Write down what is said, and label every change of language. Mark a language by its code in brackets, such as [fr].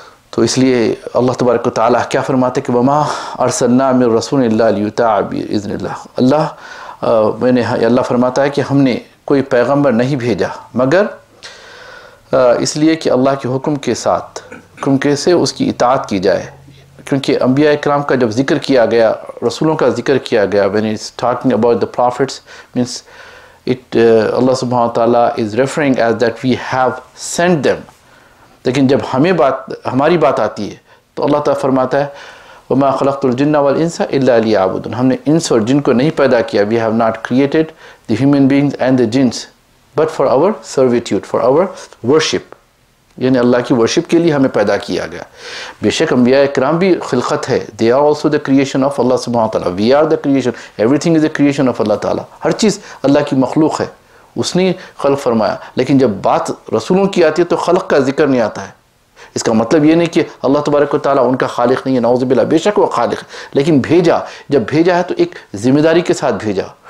[ur] تو اس لیے اللہ تبارک و تعالیٰ کیا فرماتے کہ [ar] وما ارسلنا من رسول الا لیطاع باذن اللہ. [ur] اللہ فرماتا ہے کہ ہم نے کوئی پیغمبر نہیں بھیجا مگر اس لیے کہ اللہ کے حکم کے ساتھ، حکم سے اس کی اطاعت کی جائے. کیونکہ انبیاء اکرام کا جب ذکر کیا گیا، [en] رسولوں کا ذکر کیا گیا، when it's talking about the prophets means Allah subhanahu wa ta'ala is referring as that we have sent them. [ur] لیکن جب ہماری بات آتی ہے تو اللہ تعالیٰ فرماتا ہے [ar] وَمَا خَلَقْتُ الْجِنَّ وَالْإِنسَ إِلَّا لِيَعْبُدُونَ. [ur] ہم نے انس اور جن کو نہیں پیدا کیا. [en] We have not created the human beings and the jinns but for our servitude, for our worship. [ur] یعنی اللہ کی ورشپ کے لیے ہمیں پیدا کیا گیا. بے شک انبیاء اکرام بھی خلقت ہے. [en] They are also the creation of Allah subhanahu wa ta'ala. We are the creation. Everything is the creation of Allah ta'ala. [ur] ہر چیز اللہ کی مخلوق ہے، اس نے خلق فرمایا. لیکن جب بات رسولوں کی آتی ہے تو خلق کا ذکر نہیں آتا ہے. اس کا مطلب یہ نہیں کہ اللہ تبارک و تعالیٰ ان کا خالق نہیں ہے، نعوذ باللہ، بے شک وہ خالق ہے. لیکن جب بھیجا ہے تو ایک ذمہ داری کے ساتھ بھیجا.